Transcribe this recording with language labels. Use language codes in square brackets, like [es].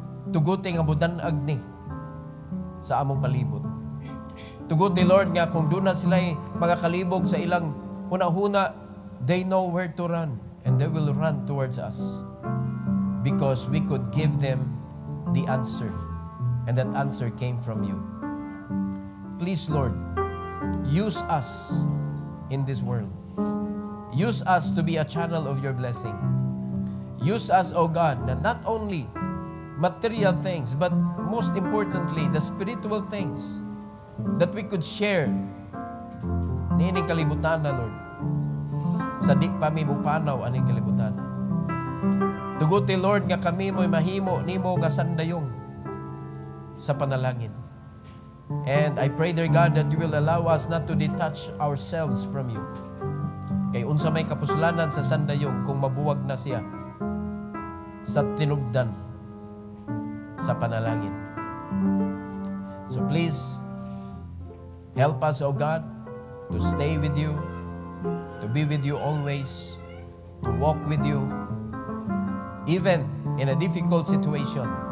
[ceb] Tuguti nga budan-ag ni sa among palibot. Tuguti, Lord, nga kung doon na sila mga kalibog sa ilang huna-huna, [en] they know where to run and they will run towards us because we could give them the answer, and that answer came from you. Please, Lord, use us in this world. Use us to be a channel of your blessing. Use us, O God, that not only material things, but most importantly, the spiritual things that we could share [ceb] nining kalibutan na, [en] Lord. [ceb] Sa di pa mi mupanaw aning kalibutan. Tuguti, Lord, nga kami mo'y mahimo nimo nga sandayong sa panalangin. [en] And I pray, dear God, that you will allow us not to detach ourselves from you. [ceb] Kay unsa may kapuslanan sa sandayong kung mabuwag na siya sa tinubdan sa panalangin. [en] So please, help us, O God, to stay with you, to be with you always, to walk with you, even in a difficult situation.